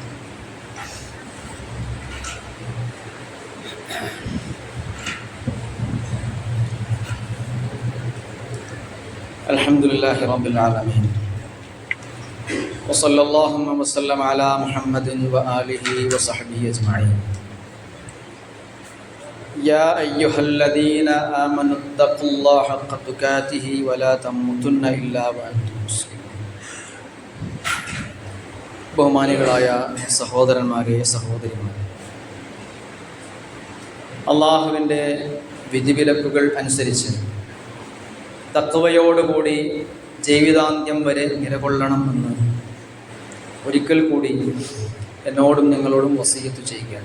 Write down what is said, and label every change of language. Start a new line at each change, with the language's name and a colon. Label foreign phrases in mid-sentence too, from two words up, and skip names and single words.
Arabic: الحمد لله رب العالمين وصلى الله وسلم على محمد وآله وصحبه أجمعين. يا أيها الذين آمنوا اتقوا الله حق تقاته ولا تموتن إلا وأنتم مسلمون.
Malayalam: ബഹുമാനികളായ സഹോദരന്മാരെ, സഹോദരിമാരെ, അള്ളാഹുവിൻ്റെ വിധിവിലക്കുകൾ അനുസരിച്ച് തഖ്വയോടുകൂടി ജീവിതാന്ത്യം വരെ നിലകൊള്ളണമെന്ന് ഒരിക്കൽ കൂടി എന്നോടും നിങ്ങളോടും വസിയത്ത് ചെയ്യുകയാണ്.